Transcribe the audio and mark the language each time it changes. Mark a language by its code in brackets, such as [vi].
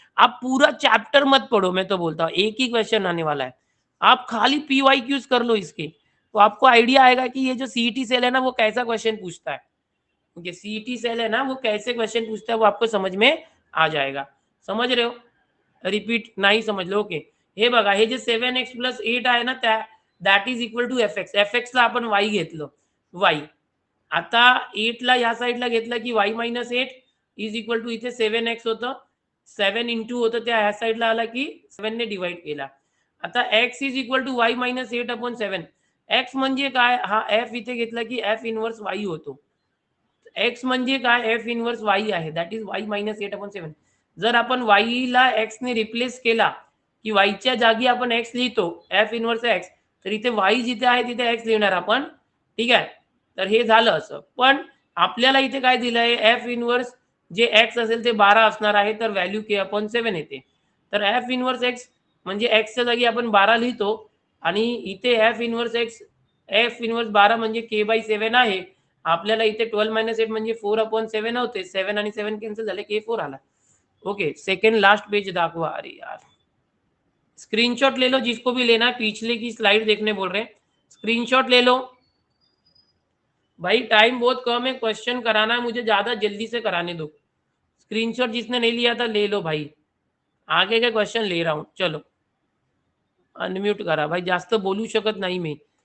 [hi] आप पूरा चैप्टर मत पढ़ो, मैं तो बोलता हूँ एक ही क्वेश्चन आने वाला है, आप खाली PYQs कर लो इसके, तो आपको आइडिया आएगा कि ये जो CET सेल है ना वो कैसा क्वेश्चन पूछता है. ओके, सीईटी सेल है ना, वो कैसे क्वेश्चन पूछता है वो आपको समझ में आ जाएगा. समझ रहे हो? [mr] रिपीट नाही समजलं. ओके, हे बघा, हे जे 7x + 8 आहे ना, [en] That is equal to fx. [mr] fx ला आपण y घेतलं, y. आता 8 ला या साईडला घेतलं की y - 8 इज इक्वल टू, इथे 7x होतं, 7 इंटू होतं, त्या ह्या साईडला आला की 7 ने डिवाइड केला. आता x is equal to y - 8/7. x म्हणजे काय, हा f इथे घेतला की f इनवर्स y होतो. x म्हणजे काय, f इनवर्स y आहे, दॅट इज y - 8/7. जर आपण y ला x ने रिप्लेस केला की y च्या जागी आपण x लिहितो, f इनवर्स x, तर इथे y जिथे आहे तिथे x लिहिणार आपण. ठीक आहे, तर हे झालं असं. पण आपल्याला इथे काय दिलंय, f इनवर्स जे x असेल ते 12 असणार आहे, तर व्हॅल्यू k/7 येते. तर f इनवर्स x म्हणजे x च्या जागी आपण 12 लिहितो, आणि इथे f inverse x, f inverse 12 म्हणजे k/7 आहे. आपल्याला इथे 12 - 8 म्हणजे 4/7 होते. 7 आणि 7 कॅन्सल झाले, k4 आला. ओके, सेकंड लास्ट पेज दाखवा. [hi] अरे यार, स्क्रीनशॉट ले लो जिसको भी लेना है, पिछले की स्लाइड देखने बोल रहे हैं, स्क्रीनशॉट ले लो भाई. टाइम बहुत कम है, क्वेश्चन कराना है मुझे, ज्यादा जल्दी से कराने दो. स्क्रीनशॉट जिसने नहीं लिया था ले लो भाई, आगे के क्वेश्चन ले रहा हूं. [mr] चलो, अनम्यूट करा भाई, जास्त बोलू शकत नाही मी.